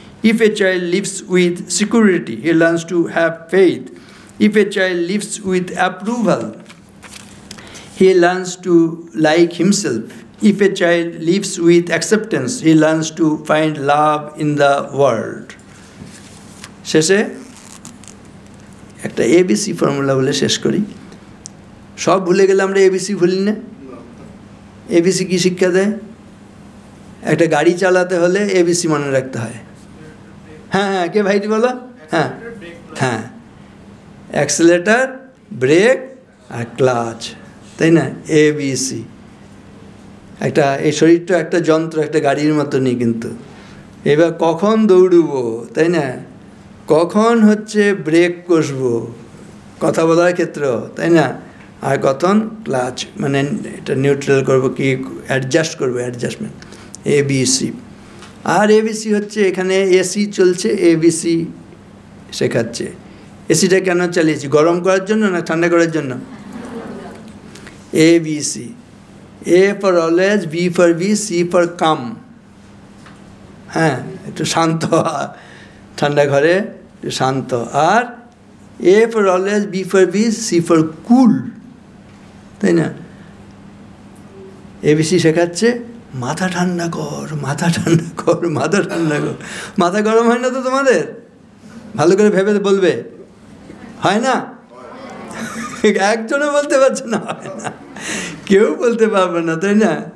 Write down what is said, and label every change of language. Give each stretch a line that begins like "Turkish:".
English: If a child lives with security, he learns to have faith. If a child lives with approval, he learns to like himself. If a child lives with acceptance, he learns to find love in the world.
Bangla: শেষে একটা ABC formula বলে শেষ করি। সব ভুলে গেলে আমরা ABC ভুলি না? ABC কি শিক্ষা দেয়? একটা গাড়ি চালাতে হলে ABC মনে রাখতে হয়। হ্যাঁ, কে ভাইটি বলো? হ্যাঁ, অ্যাক্সিলারেটর, ব্রেক আর ক্লাচ, তাই না? ABC। একটা এই শরীরটা একটা যন্ত্র, একটা গাড়ির মতনই কিন্তু। এবার কখন দৌড়বো, তাই না? কখন হচ্ছে ব্রেক কষবো, কথা বলার ক্ষেত্রেও, তাই না? আর কথন ক্লাচ, মানে এটা নিউট্রাল করবো কি অ্যাডজাস্ট করবো, অ্যাডজাস্টমেন্ট, ABC। আর ABC হচ্ছে এখানে এসি চলছে, ABC শেখাচ্ছে। এসিটা কেন চালিয়েছি? গরম করার জন্য না ঠান্ডা করার জন্য?
English: ABC, A for always, B for B, C for calm।
Bangla: হ্যাঁ, একটু শান্ত, ঠান্ডা ঘরে একটু শান্ত।
English: আর A for always, B for B, C for cool,
Bangla: তাই না? ABC শেখাচ্ছে মাথা ঠান্ডা কর, মাথা ঠান্ডা কর, মাথা ঠান্ডা কর। মাথা গরম হয় না তো তোমাদের? ভালো করে ভেবে বলবে, হয় না? একজনও বলতে পারছে না হয় না, কেউ বলতে পারবে না, তাই না?